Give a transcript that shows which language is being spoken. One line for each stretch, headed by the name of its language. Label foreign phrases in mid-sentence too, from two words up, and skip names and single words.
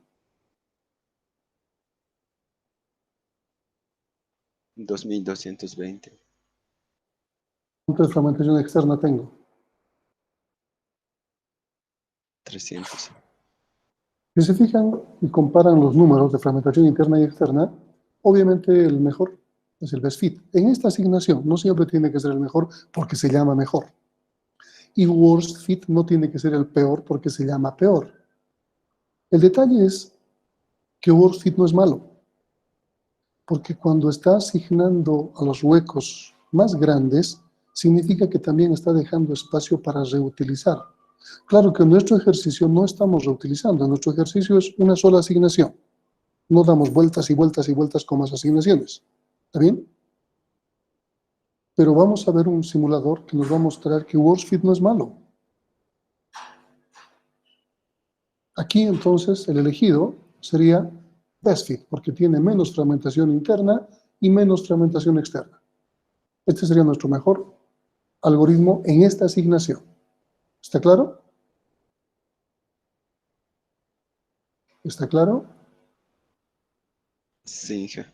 Spanish: 2220. ¿Cuánto de fragmentación externa tengo? 300. Si se fijan y comparan los números de fragmentación interna y externa, obviamente el mejor es el
English: best fit.
Spanish: En esta asignación no siempre tiene que ser el mejor porque se llama mejor. Y
English: worst fit
Spanish: no tiene que ser el peor porque se llama peor. El detalle es que
English: worst fit
Spanish: no es malo, porque cuando está asignando a los huecos más grandes, significa que también está dejando espacio para reutilizar. Claro que en nuestro ejercicio no estamos reutilizando, en nuestro ejercicio es una sola asignación. No damos vueltas y vueltas y vueltas con más asignaciones. ¿Está bien? Pero vamos a ver un simulador que nos va a mostrar que
English: worst fit
Spanish: no es malo. Aquí entonces el elegido sería
English: best fit,
Spanish: porque tiene menos fragmentación interna y menos fragmentación externa. Este sería nuestro mejor algoritmo en esta asignación. ¿Está claro? ¿Está claro? Sí, Inge.